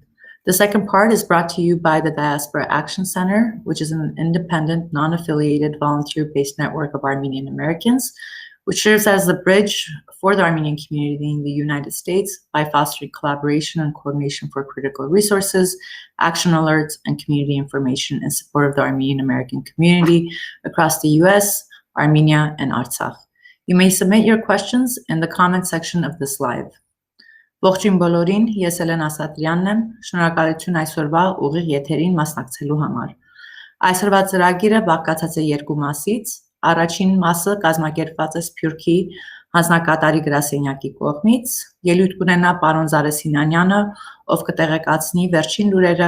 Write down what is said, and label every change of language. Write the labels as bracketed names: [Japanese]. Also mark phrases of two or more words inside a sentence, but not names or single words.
[English] The second part is brought to you by the Diaspora Action Center, which is an independent, non-affiliated, volunteer-based network of Armenian Americans, which serves as the bridge for the Armenian community in the United States by fostering collaboration and coordination for critical resources, action alerts, and community information in support of the Armenian American community across the US, Armenia, and Artsakh. You may submit your questions in the comment section of this live. [Armenian] Ողջույն բոլորին, ես Էլենա Սատրյանն եմ, շնորհակալություն այսօրվա ուղիղ եթերին մասնակցելու համար։ Այսօրվա ծրագիրը բաղկացած է երկու մասից։ Առաջին մասը կազմակերպված է Սփյուռքի հանձնակատարի գրասենյակի կողմից, ելույթ կունենա պարոն Zareh Sinanyանը, ով կտեղեկացնի վերջին լուրերը